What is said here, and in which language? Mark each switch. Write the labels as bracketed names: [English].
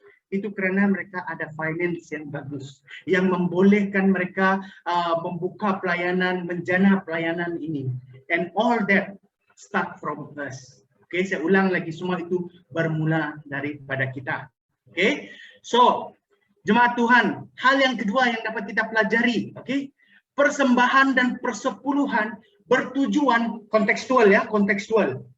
[Malay] Itu karena mereka ada finance yang bagus, yang membolehkan mereka membuka pelayanan, menjana pelayanan ini. [English] And all that start from us. [Malay] Saya ulang lagi, semua itu bermula daripada kita. So, jemaat Tuhan, hal yang kedua yang dapat kita pelajari, persembahan dan persepuluhan bertujuan kontekstual ya, kontekstual.